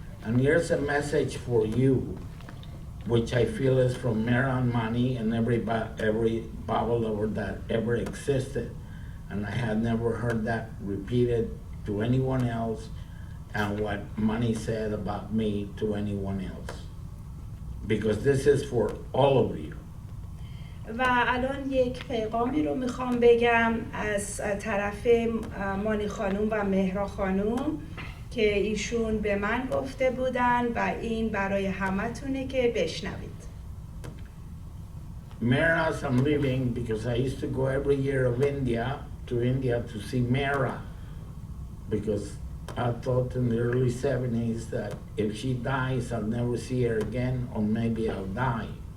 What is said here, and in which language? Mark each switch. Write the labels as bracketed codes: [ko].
[en] And here's a message for you, which I feel is from Mehera and Mani and every Bible lover that ever existed. And I had never heard that repeated to anyone else, and what Mani said about me to anyone else. Because this is for all of you. [fa] و الان یک پیغامی رو میخوام بگم از طرف مانی خانوم و مهرا خانوم که ایشون به من گفته بودن و این برای همتونه که بشنوید. [en] Mehra's I'm leaving because I used to go every year to India to see Mehra, because I thought in the early 70s that if she dies, I'll never see her again, or maybe I'll die.